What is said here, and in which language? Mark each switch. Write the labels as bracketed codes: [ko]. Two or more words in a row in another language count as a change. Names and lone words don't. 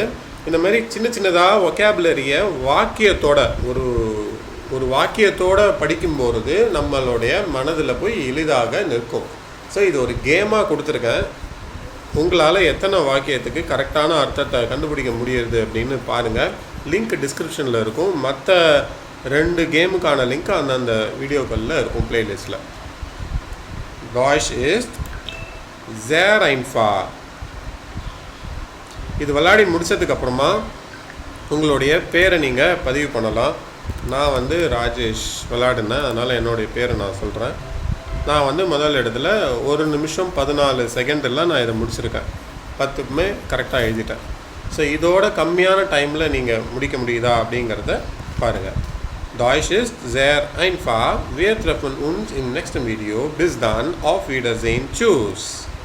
[ta] இந்த மாதிரி சின்ன சின்னதாக ஒகேபுலரியை வாக்கியத்தோட ஒரு வாக்கியத்தோடு படிக்கும்போது நம்மளுடைய மனதில் போய் எளிதாக நிற்கும். ஸோ இது ஒரு கேமாக கொடுத்துருக்கேன். உங்களால் எத்தனை வாக்கியத்துக்கு கரெக்டான அர்த்தத்தை கண்டுபிடிக்க முடியுது அப்படின்னு பாருங்கள். லிங்க் டிஸ்கிரிப்ஷனில் இருக்கும். மற்ற 2 கேமுக்கான லிங்க் அந்த வீடியோக்களில் இருக்கும் பிளேலிஸ்ட்டில். [de] Deutsch ist sehr einfach. [ta] இது விளையாடி முடித்ததுக்கப்புறமா உங்களுடைய பேரை நீங்கள் பதிவு பண்ணலாம். நான் வந்து ராஜேஷ் விளையாடினேன், அதனால் என்னுடைய பேரை நான் சொல்கிறேன். நான் வந்து முதல் இடத்துல 1 நிமிஷம் 14 செகண்டெல்லாம் நான் இதை முடிச்சிருக்கேன். 10மே கரெக்டாக எழுதிட்டேன். ஸோ இதோட கம்மியான டைமில் நீங்கள் முடிக்க முடியுதா அப்படிங்கிறத பாருங்கள். [de] Deutsch ist sehr einfach. Wir treffen uns im nächsten Video. Bis dann, auf Wiedersehen. Tschüss.